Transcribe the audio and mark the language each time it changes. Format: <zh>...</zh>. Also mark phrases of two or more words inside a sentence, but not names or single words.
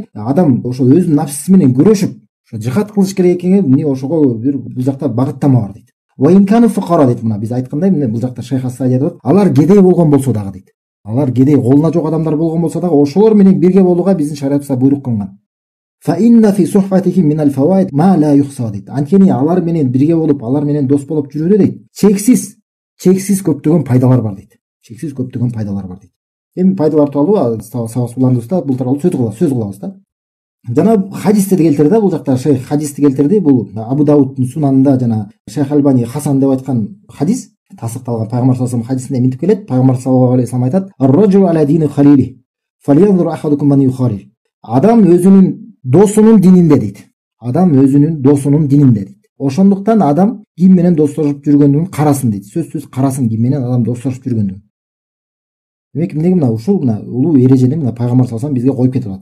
<ky>Адам ошо өзүнүн нафсиси менен күрөшүп, ошо жихад кылыш керек экенге эмне ошого бул жакта багыттама бар дейт.</ky> <ar>وإن كانوا فقراء дейт.</ar> <ky>Мына биз айткандай, эмне бул жакта Шейх ас-Саади айтат, алар кедей болгон болсо дагы дейт. Алар кедей, колуна жок адамдар болгон болсо дагы ошолор менен бирге болууга биздин шариятыбызда буйрук кылынган.</ky> <ar>فإن في صحبتهم من الفوائد ما لا يحصى дейт.</ar> <ky>Анткени алар менен бирге болуп, алар менен дос болуп жүрүүдө дейт, чексиз көптөгөн пайдалар бар дейт. Эми пайдалар тууралуу сабак буландыбызда бул тууралуу сөз кылабыз да. Жана хадисте келтирди да, бул жакта шейх хадисти келтирди. Бул Абу Дауттун сунанында жана Шейх Албани Хасан деп айткан хадис, тасыкталган пайгамбар</ky> <ar>صلى الله عليه وسلم</ar> <ky>хадисинде мынтип келет.</ky> <ar>Пайгамбар صلى الله عليه وسلم айтат: "الرجل على دين خليله فلينظر أحدكم من يخالل."</ar> <ky>Адам өзүнүн досунун дининде дейт. Ошондуктан адам ким менен достошуп жүргөндүгүн карасын дейт. Сөзсүз карасын, ким менен адам достошуп жүргөндүгүн. Демек эмнеге ушул улуу эрежени пайгамбар</ky> <ar>صلى الله عليه وسلم</ar> <ky>бизге коюп кетип атат.</ky>